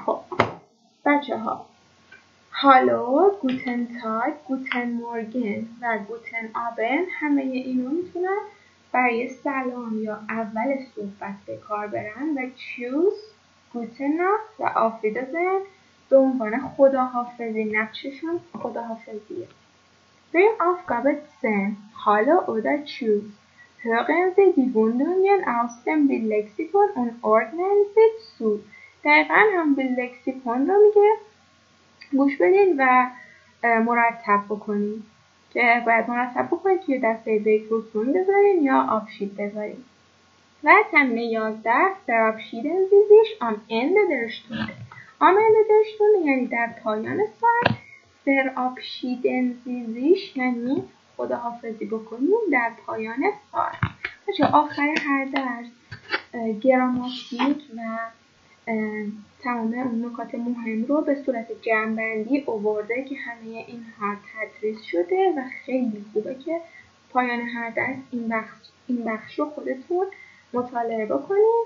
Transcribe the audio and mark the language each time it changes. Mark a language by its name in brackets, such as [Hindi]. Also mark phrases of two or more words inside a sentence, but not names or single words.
[Persian] خب بچه ها [German] Hallo, guten Tag, guten Morgen [Persian] و [German] guten Abend [Persian] همه اینو میتونن برای سلام یا اول صحبت به کار برن و [German] Tschüss, gute Nacht [Persian] و آفیدازن به عنوان خداحافظی، نقششون خداحافظیه. [German] بریم Aufgabe 10. Hallo oder Tschüss. Hören Sie die Wendungen aus dem Bildlexikon und ordnen Sie zu. [Persian] دقیقا هم بildlexikon رو میگه گوش بدین و مرتب بکنین که باید مرتب بکنین که دسته بیگروسون بذارین یا آبشید بذارین. [German] و تمرین 11 verabschieden Sie sich am Ende der Stunde. am Ende der Stunde [Persian] یعنی در پایان ساعت. [German] verabschieden Sie sich [Persian] یعنی خداحافظی بکنین در پایان ساعت. بچه آخر هر درس گراماتیک و تمام اون نکات مهم رو به صورت جمع‌بندی آورده که همه اینها تدریس شده و خیلی خوبه که پایان هر درس این بخش رو خودتون مطالعه بکنید.